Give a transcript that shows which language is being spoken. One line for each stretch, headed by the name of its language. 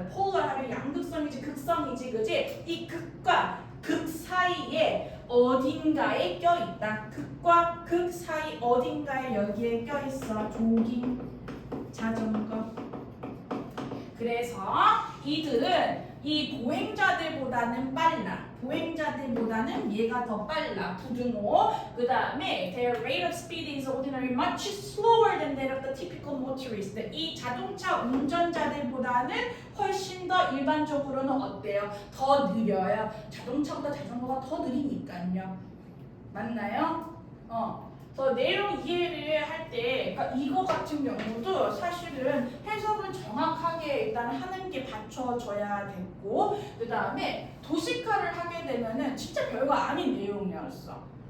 Korean: polar 하면 양극성이지, 극성이지, 그지? 이 극과 극 사이에 어딘가에 껴있다. 극과 극 사이 어딘가에 여기에 껴있어. 조깅, 자전거. 그래서 이들은 이 보행자들보다는 빨라. 보행자들보다는 얘가 더 빨라. 부등호. 그 다음에
English: their rate of speed is ordinarily much slower than that of the typical motorist.
Korean: 이 자동차 운전자들보다는 훨씬 더 일반적으로는 어때요? 더 느려요. 자동차보다 자전거가 더 느리니까요. 맞나요? 그래서 내용 이해를 할 때, 그러니까 이거 같은 경우도 사실은 해석을 정확하게 일단 하는 게 받쳐져야 됐고, 그 다음에 도식화를 하게 되면은 진짜 별거 아닌 내용이었어.